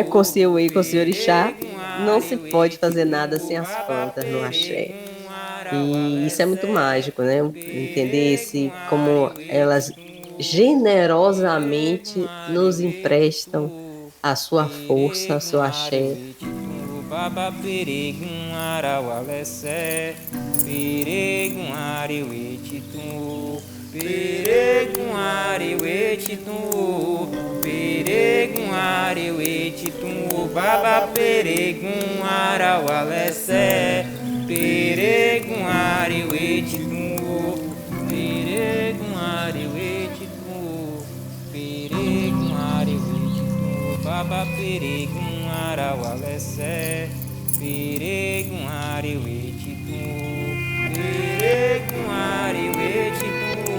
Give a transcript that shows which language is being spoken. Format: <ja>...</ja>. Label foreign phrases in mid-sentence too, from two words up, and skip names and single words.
<pt>Com seu orixá, não se pode fazer nada sem as plantas no axé. E isso é muito mágico, né? Entender como elas generosamente nos emprestam a sua força, o seu axé.</pt> <yo>Baba peregun ara walese peregun ari wetitu Pereguari wetitu, pereguari wetitu, baba pereguara walese, pereguari wetitu, pereguari wetitu, pereguari wetitu, baba pereguara walese, pereguari wetitu, pereguari wetitu.</yo>